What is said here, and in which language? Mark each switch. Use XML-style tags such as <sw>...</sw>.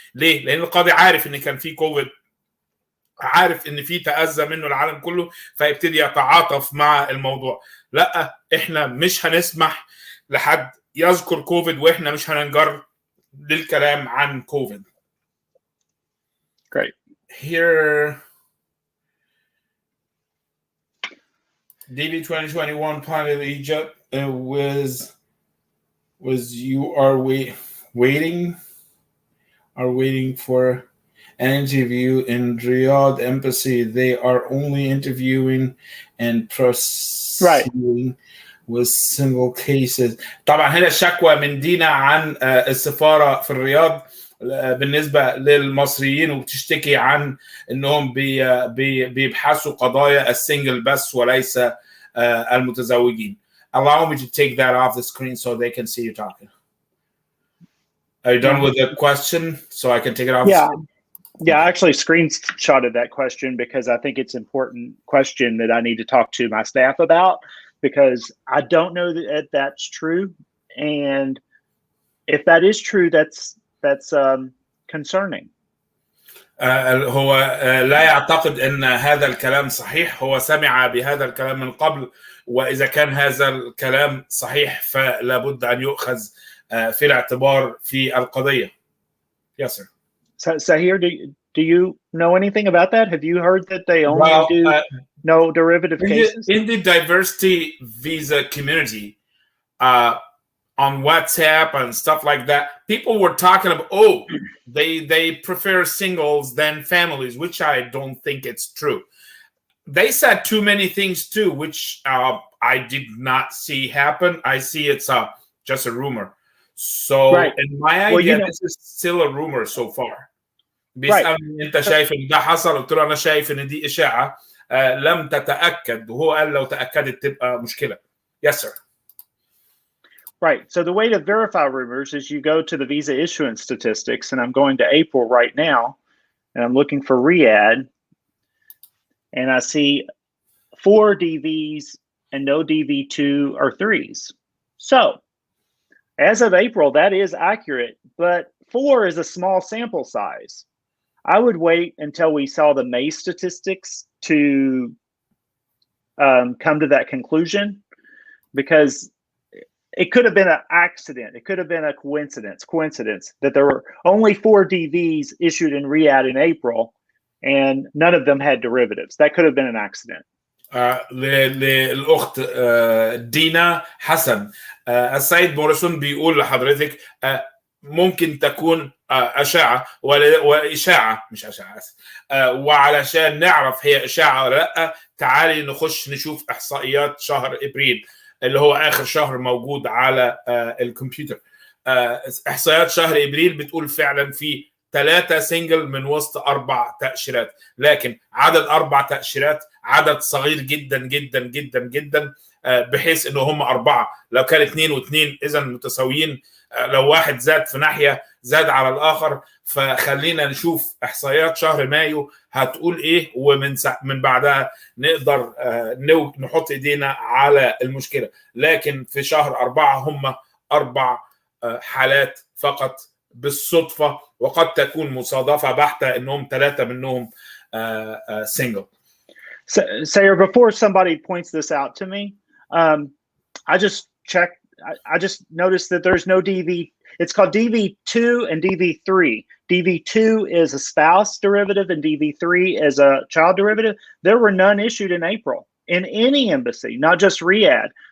<ar>ليه؟ لأن القاضي عارف إن كان في كوفيد، عارف إن في تأذى منه العالم كله، فيبتدي يتعاطف مع الموضوع. لا، إحنا مش هنسمح لحد يذكر كوفيد وإحنا مش هننجر للكلام عن كوفيد.</ar> <en>Great. Here, DV 2021 pilot Egypt was you are waiting for an interview in Riyadh embassy. They are only interviewing and proceeding with single cases.</en> <ar>طبعا هنا الشكوى من دينا عن السفارة في الرياض بالنسبة للمصريين، وبتشتكي عن انهم بيبحثوا قضايا السنجل بس وليس المتزوجين.</ar> <en>Allow me to take that off the screen so they can see you talking. Are you done with the question so I can take it off? Yeah, I actually screenshotted that question because I think it's an important question that I need to talk to my staff about, because I don't know that that's true. And if that is true, that's concerning.</en> <ar>هو لا يعتقد ان هذا الكلام صحيح. هو سمع بهذا الكلام من قبل، واذا كان هذا الكلام صحيح فلا بد ان يؤخذ في الاعتبار في القضية.</ar> <en>Yes, sir. So here, do you know anything about that? Have you heard that they only do no derivative cases? In the diversity visa community, on WhatsApp and stuff like that, people were talking about, they prefer singles than families, which I don't think it's true. They said too many things too, which I did not see happen. I see it's just a rumor. So in my idea, this is still a rumor so far.</en> <ar>بيسألني انت شايف ان ده حصل؟ قلت له انا شايف ان دي اشاعة لم تتأكد، وهو قال لو تأكدت تبقى مشكلة.</ar> <en>Yes, sir. Right. So the way to verify rumors is you go to the visa issuance statistics, and I'm going to April right now, and I'm looking for Riyadh, and I see 4 DVs and no DV2 or 3s. So as of April, that is accurate, but 4 is a small sample size. I would wait until we saw the May statistics to come to that conclusion. because it could have been an accident. It could have been a coincidence that there were only 4 DVs issued in Riyadh in April, and none of them had derivatives. That could have been an accident.</en> <ar>للأخت دينا حسن، السيد موريسون بيقول لحضرتك ممكن تكون أشعة وإشاعة، مش أشعة، وعلشان نعرف هي إشاعة ولا لأ تعالي نخش نشوف إحصائيات شهر إبريل اللي هو آخر شهر موجود على الكمبيوتر. إحصائيات شهر إبريل بتقول فعلا في 3 سنجل من وسط 4 تأشيرات، لكن عدد 4 تأشيرات عدد صغير جدا جدا جدا جدا، بحيث انه هم 4 لو كان 2 و2 اذا متساويين، لو واحد زاد في ناحية زاد على الآخر. فخلينا نشوف إحصائيات شهر مايو هتقول إيه، ومن بعدها نقدر نحط إيدينا على المشكلة. لكن في شهر 4 هم 4 حالات فقط بالصدفة، وقد تكون مصادفة بحتة إنهم 3 منهم single.</ar> <en>Sayer, before somebody points this out to me, I just checked. I just noticed that there's no DV. It's called DV2 and DV3. DV2 is a spouse derivative and DV3 is a child derivative. There were none issued in April in any embassy, not just Riyadh.</en>